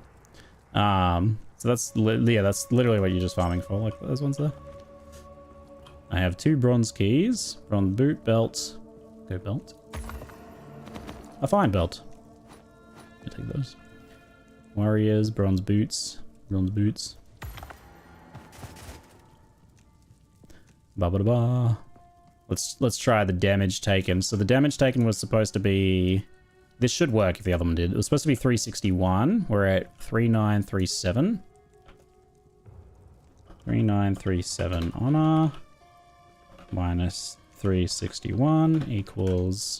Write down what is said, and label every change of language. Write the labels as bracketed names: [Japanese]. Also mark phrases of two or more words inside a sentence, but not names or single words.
[English] So that's literally what you're just farming for, like those ones there. I have 2 bronze keys, bronze boot, belt, go belt, a fine belt. I take those. Warriors, bronze boots, bronze boots. Ba ba da ba. Let's try the damage taken. So the damage taken was supposed to be. This should work if the other one did. It was supposed to be 361. We're at 3937. 3937 honor. Minus 361 equals...